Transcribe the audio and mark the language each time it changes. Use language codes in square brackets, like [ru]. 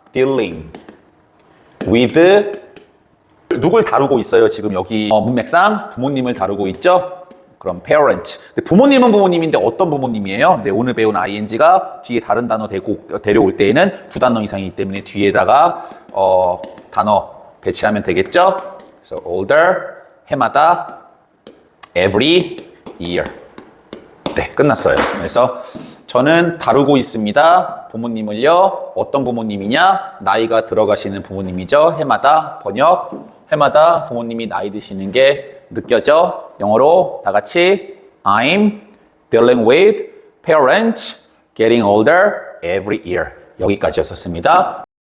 [en] dealing with [ko] 누굴 다루고 있어요? 지금 여기 문맥상 부모님을 다루고 있죠. 그럼 parent. 부모님은 부모님인데 어떤 부모님이에요? 네, 오늘 배운 ing가 뒤에 다른 단어 데려올 때에는 두 단어 이상이기 때문에 뒤에다가 단어 배치하면 되겠죠? 그래서 [en] older, [ko] 해마다, [en] every year. [ko] 네, 끝났어요. 그래서 저는 다루고 있습니다. 부모님을요. 어떤 부모님이냐? 나이가 들어가시는 부모님이죠. 해마다, 번역. 해마다 부모님이 나이 드시는 게 느껴져. 영어로 다 같이 [en] I'm dealing with parents getting older every year. [ko] 여기까지였었습니다.